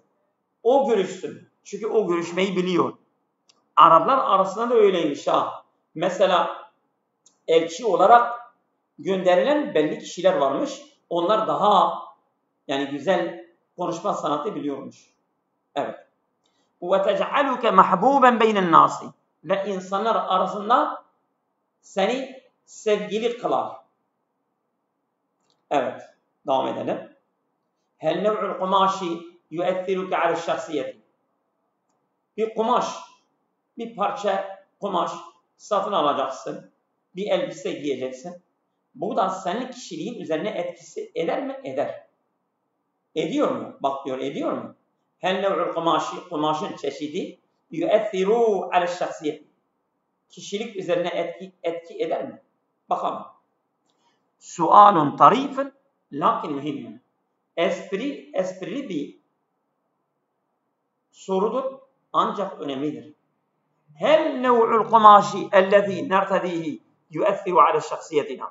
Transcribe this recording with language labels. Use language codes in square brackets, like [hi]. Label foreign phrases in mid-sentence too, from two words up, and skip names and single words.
[tr] O görüşsün. Çünkü o görüşmeyi biliyor. Araplar arasında da öyleymiş ha. Mesela elçi olarak gönderilen belli kişiler varmış. Onlar daha yani güzel konuşma sanatı biliyormuş. Evet. [ar] وَتَجْعَلُكَ مَحْبُوبًا بَيْنَ النَّاسِ. [tr] Ve insanlar arasında seni sevgili kılar. Evet. Devam edelim. [ar] هَلْ نَوْعُ الْقُمَاشِ يُؤَثِّرُكَ عَلَى الشَّخْصِيَةِ. [tr] Bir kumaş, bir parça kumaş satın alacaksın. Bir elbise giyeceksin. Bu da senin kişiliğin üzerine etkisi eder mi? Eder. Ediyor mu? Bak diyor, ediyor mu? [ar] هَلْ نَوْعُ الْقُمَاشِ. [tr] Kumaşın çeşidi [ar] يُؤَثِّرُوا عَلَى الشَّخْصِيَةِ. [tr] Kişilik üzerine etki eder mi? Bakalım. [ar] سؤال طريف لكن مهم. [tr] Esprili bir sorudur ancak önemlidir. [ar] هل نوع القماش الذي نرتديه يؤثر على شخصيتنا.